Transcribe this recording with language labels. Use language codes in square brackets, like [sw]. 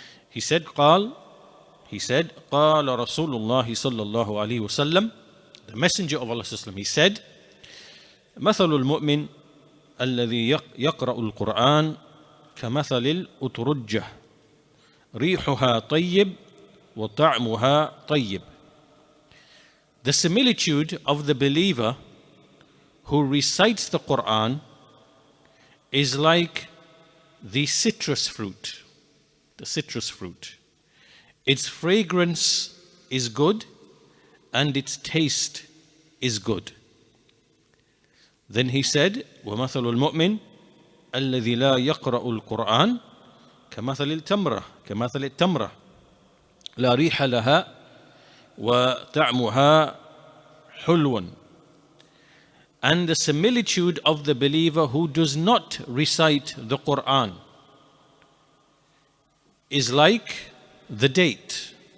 [en] He said, [ar] قال رسول الله صلى الله عليه وسلم, [en] the Messenger of Allah sallallahu alaihi wasallam, he said, [ar] مثل المؤمن الذي يقرأ القرآن كمثل الأترجة ريحها طيب وطعمها طيب. [en] The similitude of the believer who recites the Qur'an is like the citrus fruit. The citrus fruit. Its fragrance is good and its taste is good. Then he said, [ar] وَمَثَلُ الْمُؤْمِنِ الَّذِي لَا يَقْرَأُ الْقُرْآنَ كَمَثَلِ التَّمْرَةِ لَا رِيحَ لَهَا وَطَعْمُهَا حُلْوٌ. [en] And the similitude of the believer who does not recite the Qur'an is like the date.